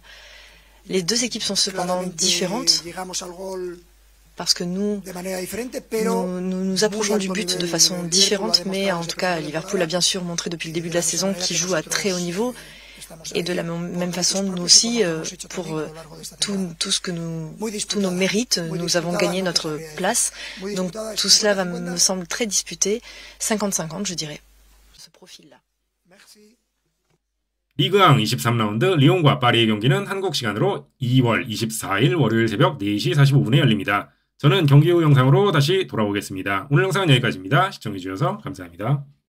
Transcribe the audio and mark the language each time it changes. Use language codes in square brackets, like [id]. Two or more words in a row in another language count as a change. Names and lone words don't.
[fr] Les deux équipes sont cependant différentes parce que nous nous approchons du but de façon différente, mais en tout cas Liverpool a bien sûr montré depuis le début de la saison qu'il joue à très haut niveau. Et de la même façon, nous aussi, pour tous nos mérites, nous avons gagné notre place. Donc tout cela me semble très disputé, 50-50 je dirais, ce profil-là. [ko] 리그왕 23라운드 리옹과 파리의 경기는 한국 시간으로 2월 24일 월요일 새벽 4시 45분에 열립니다. 저는 경기 후 영상으로 다시 돌아오겠습니다. 오늘 영상은 여기까지입니다. 시청해주셔서 감사합니다.